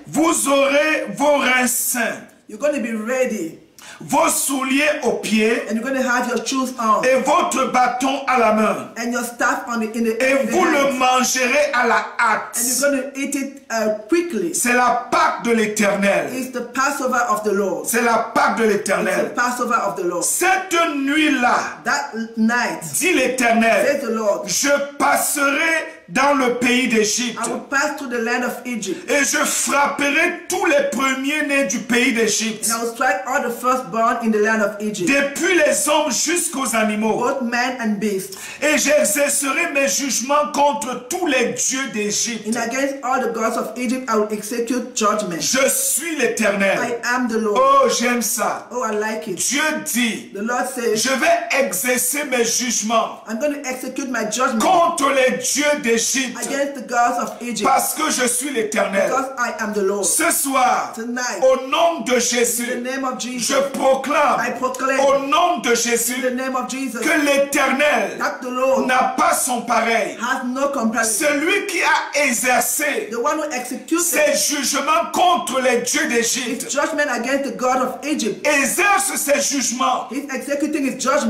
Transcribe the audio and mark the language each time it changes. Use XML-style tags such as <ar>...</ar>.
<fr>vous aurez vos reins sains,</fr> <en>you're going to be ready,</en> <fr>vos souliers aux pieds</fr> <en>and you're going to have your shoes on,</en> <fr>et votre bâton à la main.</fr> <en>and your staff on in the</en> <fr>Et vous le</fr> <en>hand,</en> <fr>mangerez à la hâte.</fr> <en>and you're going to eat it quickly.</en> <fr>C'est la Pâque de l'Éternel.</fr> <en>It's the Passover of the Lord.</en> <fr>C'est la Pâque de</fr> <en>It's the</en> <fr>l'Éternel.</fr> <en>Passover of the Lord.</en> <fr>Cette nuit-là,</fr> <en>That night,</en> <fr>dit l'Éternel,</fr> <en>says the Lord,</en> <fr>je passerai dans le pays d'Égypte.</fr> <en>I will pass through the land of Egypt.</en> <fr>Et je frapperai tous les premiers-nés du pays d'Égypte.</fr> <en>And I will strike all the firstborn in the land of Egypt,</en> <fr>Depuis les hommes jusqu'aux animaux.</fr> <en>both man and beast.</en> <fr>Et j'exercerai mes jugements contre tous les dieux d'Égypte.</fr> <en>And against all the gods of Egypt I will execute judgment.</en> <fr>Je suis l'Éternel.</fr> <en>I am the Lord.</en> <fr>Oh, j'aime ça.</fr> <en>Oh, I like it.</en> <fr>Dieu dit,</fr> <en>The Lord says,</en> <fr>je vais exercer mes jugements</fr> <en>I'm going to execute my judgment</en> <fr>contre les dieux d'Égypte</fr> <en>against the gods of Egypt,</en> <fr>parce que je suis l'Éternel.</fr> <en>because I am the Lord.</en> <fr>Ce soir,</fr> <en>Tonight,</en> <fr>au nom de</fr> <en>in the</en> <fr>Jésus,</fr> <en>name of</en> <fr>je</fr> <en>Jesus,</en> <fr>proclame</fr> <en>I proclaim</en> <fr>au nom de</fr> <en>in</en> <fr>Jésus</fr> <en>the name of Jesus</en> <fr>que l'Éternel</fr> <en>that the Lord</en> <fr>n'a pas son pareil.</fr> <en>has no comparison.</en> <fr>Celui qui a exercé</fr> <en>The one who executes</en> <fr>ses jugements contre les dieux</fr> <en>his</en> <fr>d'Égypte</fr> <en>judgment against the God of Egypt,</en> <fr>exerce ses jugements</fr> <en>he's executing his judgment</en>